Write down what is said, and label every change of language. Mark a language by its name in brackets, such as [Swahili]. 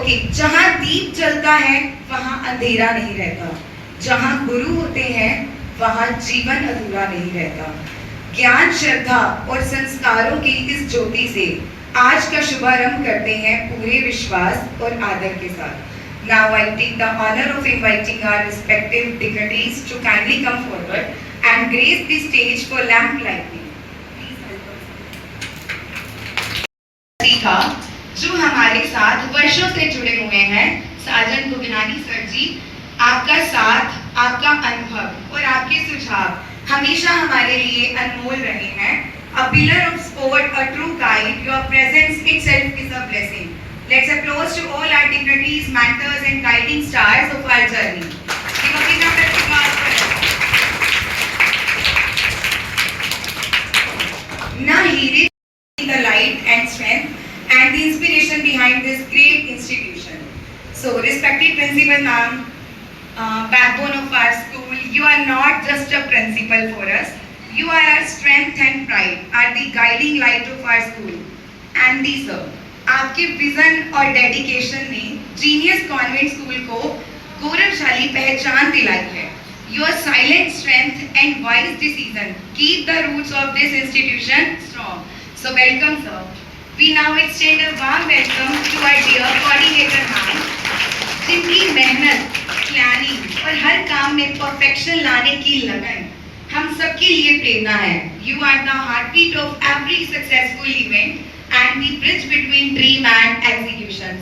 [Hindi] Okay, जहाँ दीप जलता है वहाँ अंधेरा नहीं रहता, जहाँ गुरु होते हैं वहाँ जीवन अधूरा नहीं रहता। ज्ञान, श्रद्धा और संस्कारों की इस ज्योति से आज का शुभारंभ करते हैं पूरे विश्वास और आदर के साथ। [English] Now I take the honor of inviting our respective dignitaries to kindly come forward and grace the stage for lamp lighting. [Hindi] सीखा जो हमारे साथ वर्षों से जुड़े हुए हैं, साजन गुगनानी सर जी, आपका साथ, आपका अनुभव और आपके सुझाव हमेशा हमारे लिए अनमोल रहे हैं। [English] A pillar of sport, a true guide, your presence itself is a blessing. Let's applause to all our dignitaries, mentors and guiding stars of our journey. Give a big round of applause for them. Na हीरे the light and strength and the inspiration behind this great institution. So, respected principal ma'am, backbone of our school, you are not just a principal for us. You are our strength and pride, are the guiding light of our school. And these sir, [Hindi] आपके vision और dedication ने genius convent school को गौरवशाली पहचान दिलाई है। [English] Your silent strength and wise decision keep the roots of this institution strong. So welcome sir. We now extend a warm welcome to our dear coordinator ma'am, [Hindi] जिनकी मेहनत, planning और हर काम में परफेक्शन लाने की लगन हम सबके लिए प्रेरणा है। [English] You are the heartbeat of every successful event and the bridge between dream and execution.